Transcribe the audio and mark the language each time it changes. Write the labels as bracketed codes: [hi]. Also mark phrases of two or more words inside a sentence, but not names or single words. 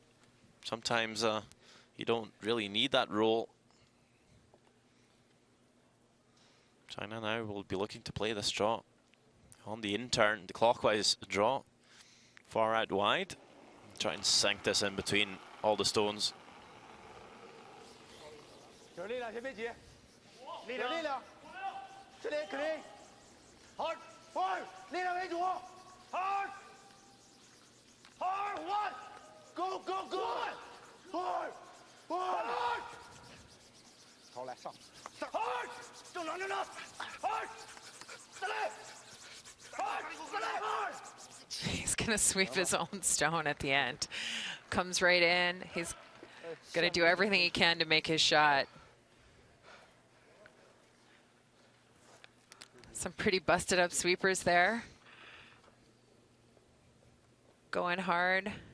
[en] Sometimes you don't really need that roll. China now will be looking to play this draw on the in-turn, the clockwise draw, far out wide. Try and sink this in between all the stones. [zh] 有力量，先别急，有力量，这里 clean， [en] hard hard， [zh] 力量为主 ， [en] hard hard one， go go go， hard hard， [zh] 好来上上 hard， 正常正常 hard， 再来 hard， 再来 hard。 [en] He's going to sweep his own stone at the end. Comes right in. He's going to do everything he can to make his shot. Some pretty busted up sweepers there. Going hard.